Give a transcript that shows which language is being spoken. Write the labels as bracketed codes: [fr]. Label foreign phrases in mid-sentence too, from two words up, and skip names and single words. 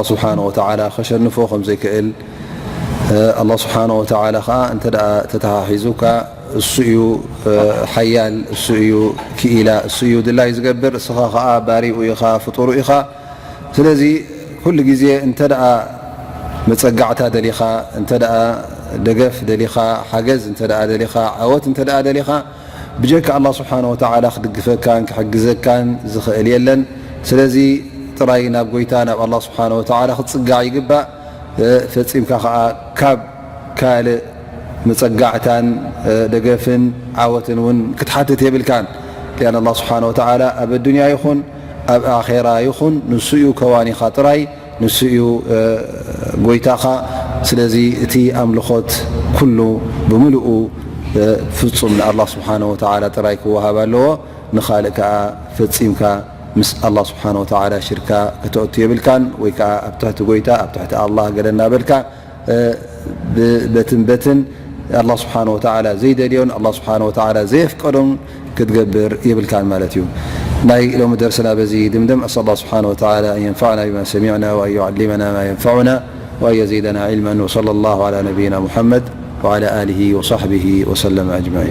[ar] سبحانه وتعالى [ti] خሸنፎ ከም ዘይክእል [ar] الله سبحانه وتعالى [ti] ከዓ እንተ ተተሓሒዙካ እሱ እዩ ሓያል እሱ እዩ ክኢላ እሱ እዩ ድላይ ዝገብር እስኻ ከዓ ባሪኡ ኢኻ ፍጡሩ ኢኻ ስለዚ ኩሉ ግዜ እንተ መፀጋዕታ ደሊኻ እንተ ደገፍ ደሊኻ ሓገዝ እንተ ደሊኻ ዓወት እንተ ደሊኻ ብጀካ [ar] الله سبحانه وتعالى [ti] ክድግፈካን ክሕግዘካን ዝኽእል የለን ስለዚ ጥራይ ናብ ጎይታ ናብ [ar] الله سبحانه وتعالى [ti] ክትፅጋዕ ይግባእ ፈፂምካ ከዓ ካብ ካልእ መፀጋዕታን ደገፍን ዓወትን እውን ክትሓትት የብልካን [ar] لأن الله سبحانه وتعالى [ti] ኣብ الدنيا ይኹን ኣብ ኣኼራ ይኹን ንሱ እዩ ከዋኒኻ ጥራይ ንሱ እዩ ጎይታኻ ስለዚ እቲ ኣምልኾት ኩሉ ብምልኡ ፍጹም [ar] لله سبحانه وتعالى [ti] ጥራይ ክወሃብ ኣለዎ ንኻልእ ከዓ ፈፂምካ ምስ [ar] الله سبحانه وتعالى [ti] ሽርካ ከተእቱ የብልካን ወይ ከዓ ኣብ ትሕቲ ጎይታ ኣብ ትሕቲ [ar] الله غيرنا [ti] በልካ [ar] በትን الله سبحانه وتعالى ዘይደልዮን الله سبحانه وتعالى [ti] ዘይፍቀዶን ክትገብር የብልካን ማለት እዩ ናይ ሎሚ ደርስና በዚ ድምድም [ar] أسأل الله سبحانه وتعالى أن ينفعنا بما سمعنا وأن يعلمنا ما ينفعنا وأن يزيدنا علما وصلى الله على نبينا محمد وعلى آله وصحبه وسلم أجمعين